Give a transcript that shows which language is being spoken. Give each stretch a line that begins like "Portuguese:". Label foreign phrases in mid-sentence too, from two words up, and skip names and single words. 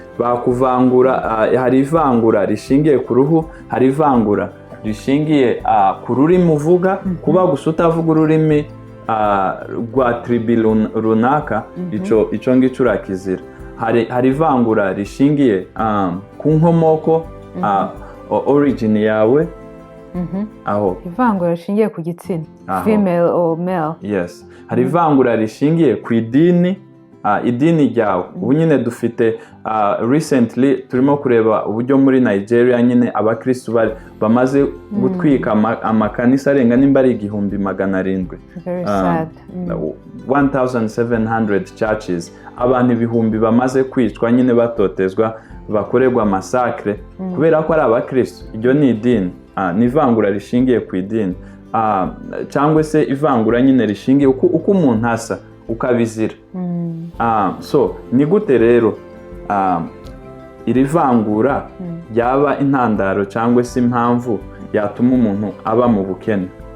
Kinyarwanda: Bakuvangura, hari ivangura rishingiye ku ruhu, hari ivangura rishingiye ku rurimi uvuga, kuba gusa utavuga ururimi rwa tribi runaka, icyo ngicyo urakizira. Hari ivangura rishingiye ku nkomoko, origin yawe, aho ivangura rishingiye ku gitsina,
English: female or male. Yes.
Kinyarwanda: Hari ivangura rishingiye ku idini ryawe. Ubu nyine dufite recently turimo kureba uburyo muri Nigeria nyine abakristo bamaze gutwika amakanisa arenga nimba ari 700.
English: Very sad. 1700 churches,
Kinyarwanda: abantu 1000 bamaze kwicwa nyine batotezwa, bakorerwa massacre kubera ko ari abakristo. Iryo ni idini, ni ivangura rishingiye ku idini, cyangwa se ivangura nyine rishingiye uko umuntu asa ukabizira. So ni gute rero iri vangura ryaba intandaro cyangwa se impamvu yatuma umuntu aba mu bukene?